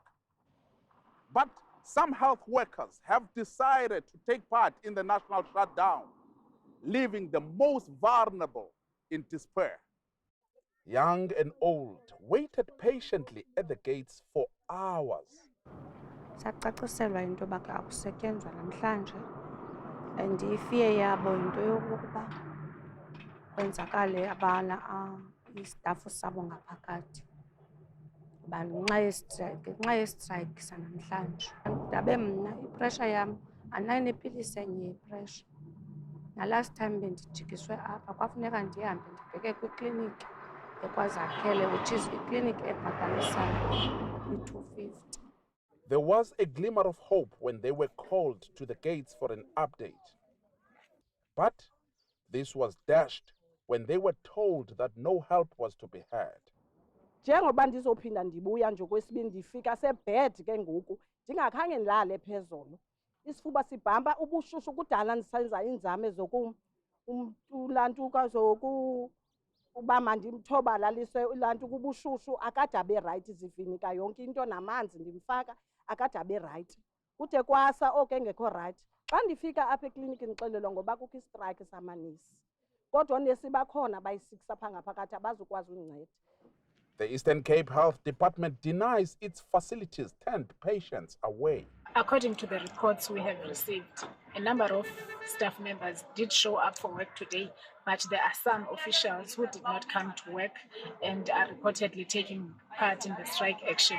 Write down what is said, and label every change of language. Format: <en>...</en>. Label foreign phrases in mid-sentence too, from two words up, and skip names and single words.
<en>But some health workers have decided to take part in the national shutdown, leaving the most vulnerable in despair. Young and old waited patiently at the gates for hours.</en> <xh>Sacaciselwa into yoba akusetyenzwa namhlanje and ifear yabo into yokuba kwenzakale abana istafu sabo ngaphakathi ngenxa yestrike sanamhlanje. Ndabe mna ipressure yam anayinepilisi enye yepressure.</xh> <en>Last time</en> <xh>bendijikiswe apha kwafuneka ndihambe ndibheke kwikliniki ekwaZakhele,</xh> <en>which is</en> <xh>ikliniki ebhatalisayo i-250.</xh> <en>There was a glimmer of hope when they were called to the gates for an update. But this was dashed when they were told that no help was to be had.</en> <xh>Njengoba ndizophinda ndibuya nje okwesibini ndifika sebed ke ngoku ndingakhange ndilale phezulu. isifuba sibhamba ubushushu kudala ndisenza iinzame zokulantuka uba mandimthobalalise ulantuka ubushushu akade abe rayithi zivinika yonke into namanzi ndimfaka akade abe rayithi kude kwasa oku engekho rayithi xa ndifika apha ekliniki ndixelelwa ngoba kukho istrayikhi samanesi kodwa oonesi bakhona bayi-6 apha ngaphakathi abazukwazi undinceda.</xh> <en>The Eastern Cape Health Department denies its facilities turned patients away. According to the reports we have received, a number of staff members did show up for work today, but there are some officials who did not come to work and are reportedly taking part in the strike action.</en>